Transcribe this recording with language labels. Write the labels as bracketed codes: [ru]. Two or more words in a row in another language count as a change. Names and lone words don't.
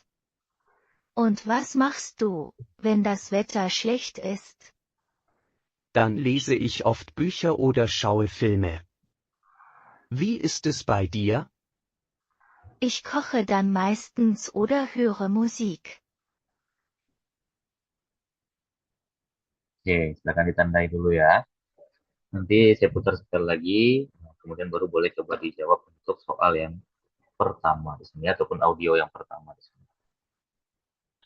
[de] Und was machst du, wenn das Wetter schlecht ist? Dann lese ich oft Bücher oder schaue Filme. Wie ist es bei dir? Ich koche dann meistens oder höre Musik. [id] Oke, silakan ditandai dulu ya. Nanti saya putar sekali lagi, kemudian baru boleh coba dijawab untuk soal yang pertama di sini ataupun audio yang pertama di sini.